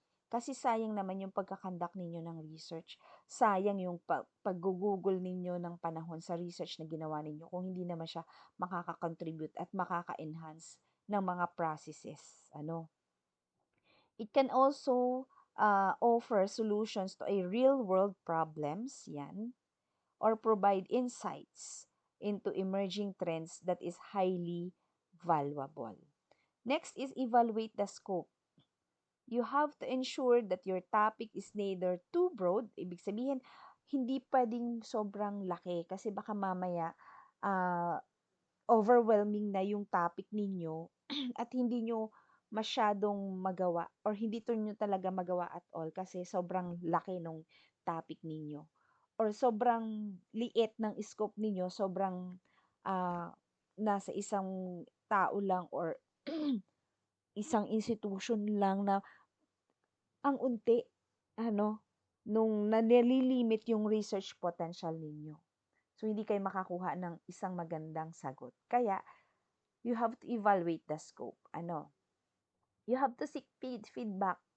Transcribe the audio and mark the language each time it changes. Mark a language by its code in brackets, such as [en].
[tl] Kasi sayang naman yung pagkakandak ninyo ng research. Sayang yung pag-google ninyo ng panahon sa research na ginawa ninyo kung hindi naman siya makaka-contribute at makaka-enhance ng mga processes. [en] It can also offer solutions to a real-world problems, yan, or provide insights into emerging trends that is highly valuable. Next is evaluate the scope. You have to ensure that your topic is neither too broad, [tl] ibig sabihin, hindi pwedeng sobrang laki kasi baka mamaya uh, overwhelming na yung topic ninyo at hindi nyo masyadong magawa or hindi to nyo talaga magawa at all kasi sobrang laki nung topic ninyo or sobrang liit ng scope ninyo, sobrang uh, nasa isang tao lang or isang institution lang na ang unti, nung nalilimit yung research potential ninyo. So, hindi kayo makakuha ng isang magandang sagot. Kaya, [en] you have to evaluate the scope. You have to seek feedback.